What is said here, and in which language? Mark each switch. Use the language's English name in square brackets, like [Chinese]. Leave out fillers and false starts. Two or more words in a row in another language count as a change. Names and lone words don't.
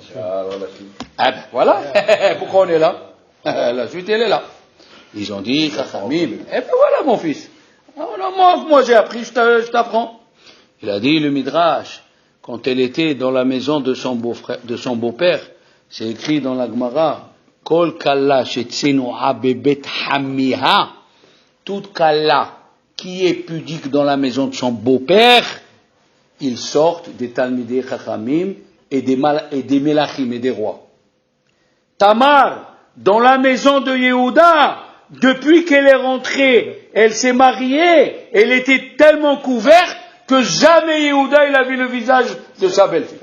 [French] Ah ben voilà. Pourquoi on est là? La suite, elle est là. Ils ont dit, Chachamim, et ben voilà mon fils. Moi j'ai appris, je t'apprends. Il a dit, le Midrash, quand elle était dans la maison de son beau-père, c'est écrit dans la Gemara, [Hebrew] כל כלה שצנועה בבית חמיה, [French] toute kalla qui est pudique dans la maison de son beau-père, ils sortent des [Hebrew] תלמידי חכמים [French] et des Melachim et des rois. Tamar, dans la maison de Yehuda, depuis qu'elle est rentrée, elle s'est mariée, elle était tellement couverte que jamais Yehuda il a vu le visage de sa belle-fille.